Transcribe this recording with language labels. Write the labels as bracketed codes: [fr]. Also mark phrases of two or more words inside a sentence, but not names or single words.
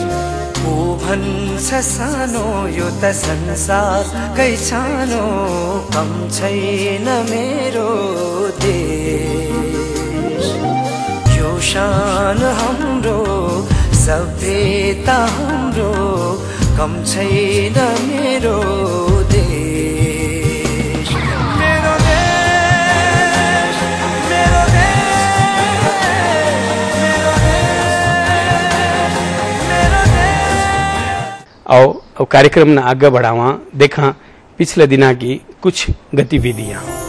[ne] को भन्छ सानो यो त संसारकै सानो कम छैन मेरो देश। यो शान हाम्रो सभ्यता हाम्रो कम छैन मेरो [hi] और कार्यक्रम ने आगे बढ़ावा देखा पिछले दिना की कुछ गतिविधियां।